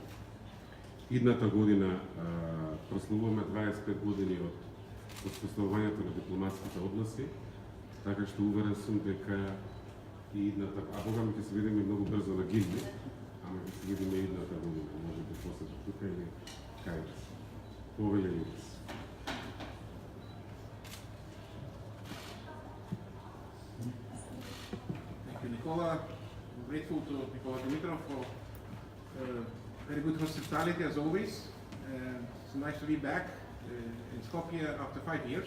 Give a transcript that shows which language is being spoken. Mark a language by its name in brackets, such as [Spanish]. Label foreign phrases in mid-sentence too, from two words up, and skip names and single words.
[Macedonian] Идната година прославуваме 25 години од успоставувањето на дипломатските односи, така што уверен сум дека и идната, а богами ќе се видиме многу брзо на Гилби, ама ќе се видиме идната година, може да посета тука или кај нас. Повеле Илнас. [English] Thank you, Nicola. I'm grateful to Nicola Dimitrov for very good hospitality as always. It's nice to be back in Skopje after 5 years.